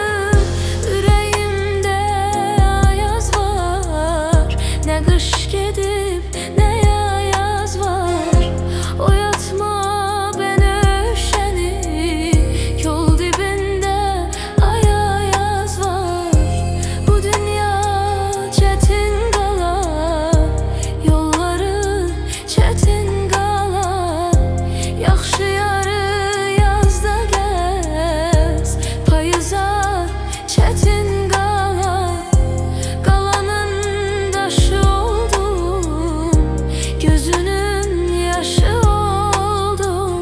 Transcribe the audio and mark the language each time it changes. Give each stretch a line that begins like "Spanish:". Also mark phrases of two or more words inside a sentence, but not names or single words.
Turkish: Yüreğimde ayaz var, ne kış gedib ne yaz var. Oyatma beni üşeni, yol dibinde ayaz var.
Azerbaijani: Bu dünya çetin qala, yolları çetin qala. Yaxşı yarı yazda gəz, payıza çetin qala. Qalanın daşı oldum, gözünün yaşı oldum.